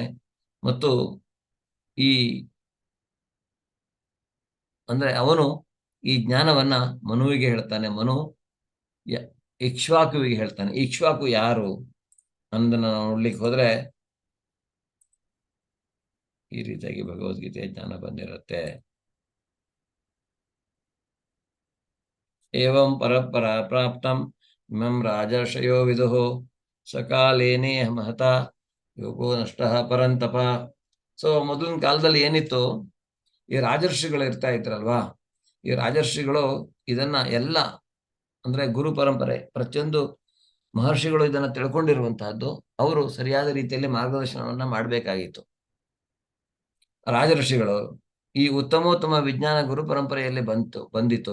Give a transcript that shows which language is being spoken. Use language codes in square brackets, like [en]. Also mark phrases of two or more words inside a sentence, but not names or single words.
[kn] ಮತ್ತು ಈ ಅಂದ್ರೆ ಅವನು ಈ ಜ್ಞಾನವನ್ನ ಮನುವಿಗೆ ಹೇಳ್ತಾನೆ. ಮನು ಇಕ್ಷ್ವಾಕುವಿಗೆ ಹೇಳ್ತಾನೆ. ಇಕ್ಷ್ವಾಕು ಯಾರು ಅನ್ನೋದನ್ನ ನೋಡ್ಲಿಕ್ಕೆ ಹೋದ್ರೆ ಈ ರೀತಿಯಾಗಿ ಭಗವದ್ಗೀತೆಯ ಜ್ಞಾನ ಬಂದಿರುತ್ತೆ. [sa] ಏವಂ ಪರಪರ ಪ್ರಾಪ್ತಂ ಇಮಂ ರಾಜರ್ಷಯೋ ವಿದುಃ ಸಕಾಲೇನೇ ಮಹತ ಯೋಗೋ ನಷ್ಟಃ ಪರಂತಪ. [kn] ಸೊ ಮೊದಲಿನ ಕಾಲದಲ್ಲಿ ಏನಿತ್ತು, ಈ ರಾಜರ್ಷಿಗಳು ಇರ್ತಾ ಇದ್ರಲ್ವಾ, ಈ ರಾಜರ್ಷಿಗಳು ಇದನ್ನ ಎಲ್ಲ ಅಂದ್ರೆ ಗುರು ಪರಂಪರೆ, ಪ್ರತಿಯೊಂದು ಮಹರ್ಷಿಗಳು ಇದನ್ನ ತಿಳ್ಕೊಂಡಿರುವಂತಹದ್ದು. ಅವರು ಸರಿಯಾದ ರೀತಿಯಲ್ಲಿ ಮಾರ್ಗದರ್ಶನವನ್ನ ಮಾಡಬೇಕಾಗಿತ್ತು. ರಾಜರ್ಷಿಗಳು ಈ ಉತ್ತಮೋತ್ತಮ ವಿಜ್ಞಾನ ಗುರು ಪರಂಪರೆಯಲ್ಲಿ ಬಂದಿತು.